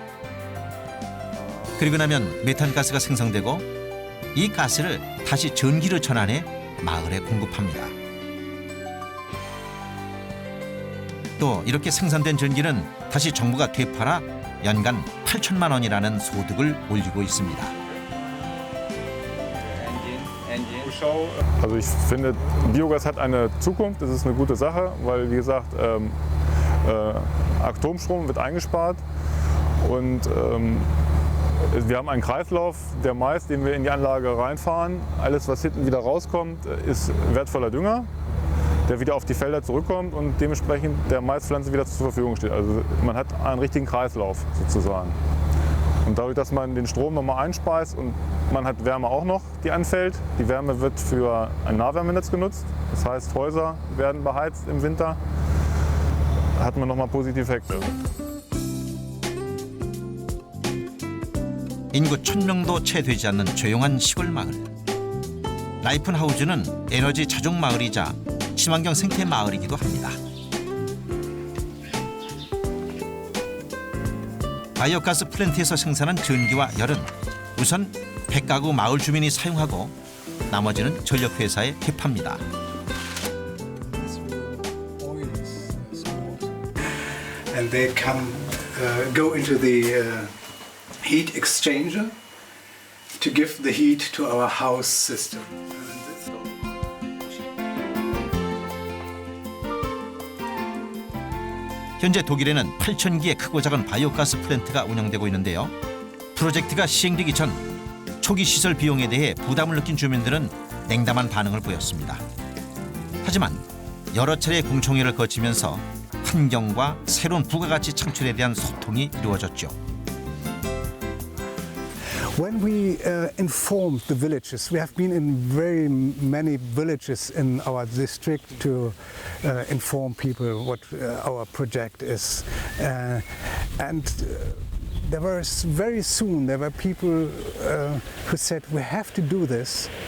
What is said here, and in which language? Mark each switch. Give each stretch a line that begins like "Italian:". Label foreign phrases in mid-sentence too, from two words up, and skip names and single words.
Korean: 그리고 나면 메탄가스가 생성되고 이 가스를 다시 전기로 전환해 마을에 공급합니다. 또 이렇게 생산된 전기는 다시 정부가 되팔아 연간 8천만 원이라는 소득을 올리고 있습니다.
German: Also ich finde, Biogas hat eine Zukunft, das ist eine gute Sache, weil wie gesagt, Atomstrom wird eingespart und wir haben einen Kreislauf, der Mais, den wir in die Anlage reinfahren, alles was hinten wieder rauskommt, ist wertvoller Dünger, der wieder auf die Felder zurückkommt und dementsprechend der Maispflanze wieder zur Verfügung steht. Also man hat einen richtigen Kreislauf sozusagen. Und dadurch, dass man den Strom nochmal einspeist und man hat Wärme auch noch, die anfällt. Die Wärme wird für ein Nahwärmenetz genutzt. Das heißt, Häuser werden beheizt im Winter. Da hat man nochmal positive Effekte.
Korean: 인구 1000명도 채 되지 않는 조용한 시골 마을. 라이픈하우즈는 에너지 자족 마을이자 친환경 생태 마을이기도 합니다. 바이오가스 플랜트에서 생산한 전기와 열은 우선 100가구 마을 주민이 사용하고 나머지는 전력회사에 납합니다.
English: And they go into the heat exchanger to give the heat to our house system.
Korean: 현재 독일에는 8,000기의 크고 작은 바이오가스 플랜트가 운영되고 있는데요. 프로젝트가 시행되기 전 초기 시설 비용에 대해 부담을 느낀 주민들은 냉담한 반응을 보였습니다. 하지만 여러 차례 공청회를 거치면서 환경과 새로운 부가가치 창출에 대한 소통이 이루어졌죠.
English: When we informed the villages, we have been in very many villages in our district to inform people what our project is. There were very soon there were people who said, we have to do this.